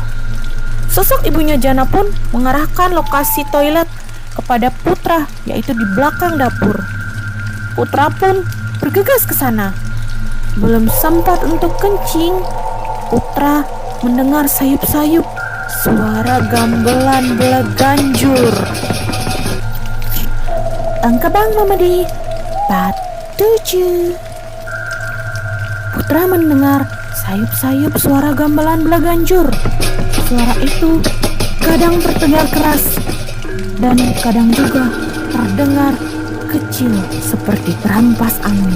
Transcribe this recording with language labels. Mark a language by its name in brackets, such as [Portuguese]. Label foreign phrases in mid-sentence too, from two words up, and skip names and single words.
[Indonesian] Sosok ibunya Jana pun mengarahkan lokasi toilet kepada putra, yaitu di belakang dapur. Putra pun bergegas ke sana. Belum sempat untuk kencing, putra mendengar sayup-sayup suara gamelan belaganjur. Engkebang Memedi part 7. Putra mendengar sayup-sayup suara gamelan belaganjur. Suara itu kadang terdengar keras dan kadang juga terdengar kecil seperti terampas angin.